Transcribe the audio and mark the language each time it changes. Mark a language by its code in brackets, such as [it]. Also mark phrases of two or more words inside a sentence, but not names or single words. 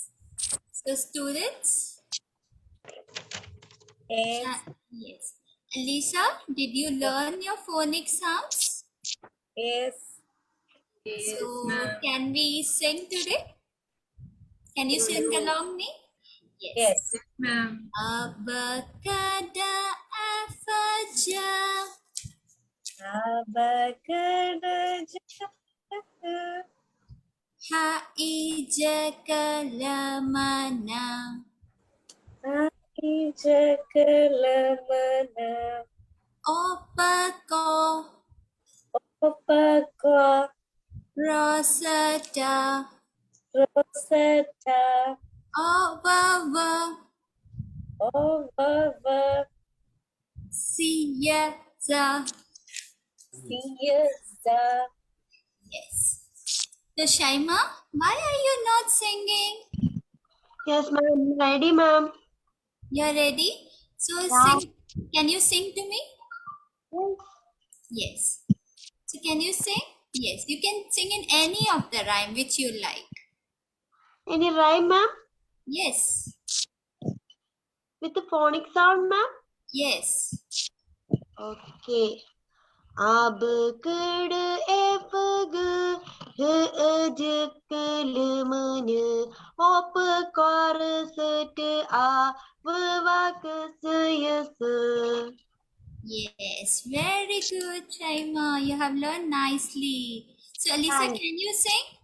[en] So students, yes. Lisa, did you learn your phonic sounds? Yes. So can we sing today? Can you sing along me? Yes. Ma'am. Abacada afaja. Abacada. Haija kalamana. Haija kalamana. Opako. Opako. Rosata. Rosata. Owawa. Yes. So Shaima, why are you not singing? Yes, ma'am. Ready, ma'am. You're ready? So Yeah. sing. Can you sing to me? Yes. So can you sing? Yes. You can sing in any of the rhyme which you like. Any rhyme, ma'am? Yes. With the phonic sound, ma'am? Yes. Okay. Ab ked efg hejkelmane op korset a vavakasayas. Yes. Very good, Shaima. You have learned nicely. So Alisa, Thanks. can you sing?